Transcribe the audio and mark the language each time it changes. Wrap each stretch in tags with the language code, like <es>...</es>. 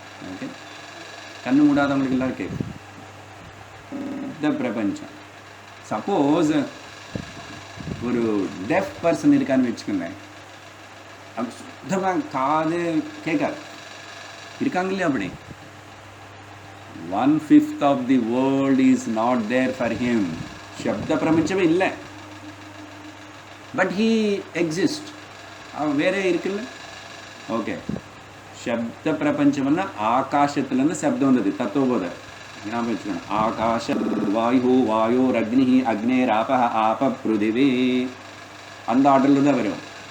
<ta>Okay, கண்ணு மூடாதவங்களுக்கு எல்லாரும் கேட்குது. சப்த பிரபஞ்சம். சப்போஸ் ஒரு டெஃப் பர்சன் இருக்கான்னு வச்சுக்கோங்க, அப்படி சுத்தமாக காது கேட்காது, இருக்காங்க இல்லையா? அப்படி</ta> <en>1/5 of the world is not there for him.</en> <ta>சப்த பிரபஞ்சமே இல்லை, பட்</ta> <en>he exist.</en> <ta>அவன் வேறே இருக்குல்ல. ஓகே, சப்த பிரபஞ்சம்னா ஆகாசத்துலேருந்து சப்தம் வந்தது, தத்துவபோத ஞாபகம் வச்சுக்கணும். ஆகாஷ வாயு, வாயோர் அக்னி, அக்னேர் ஆப, ஆப பிருதிவி, அந்த ஆர்டரில் தான் வரும்.</ta>